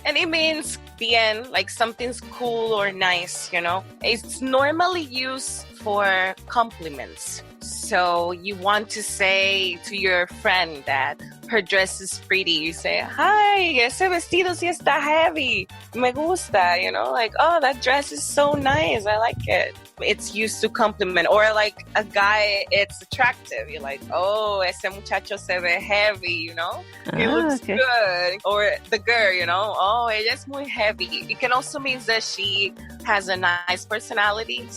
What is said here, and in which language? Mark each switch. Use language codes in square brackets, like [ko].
[en] And it means bien, like something's cool or nice, you know. It's normally used for compliments. So you want to say to your friend that her dress is pretty. You say, hi, [es] ese vestido sí está heavy. Me gusta, [en] you know, like, oh, that dress is so nice. I like it. It's used to compliment. Or like a guy, it's attractive. You're like, oh, [es] ese muchacho se ve heavy, [en] you know? He looks good. Or the girl, you know, oh, [es] ella es muy heavy. [en] It can also mean that she has a nice personality.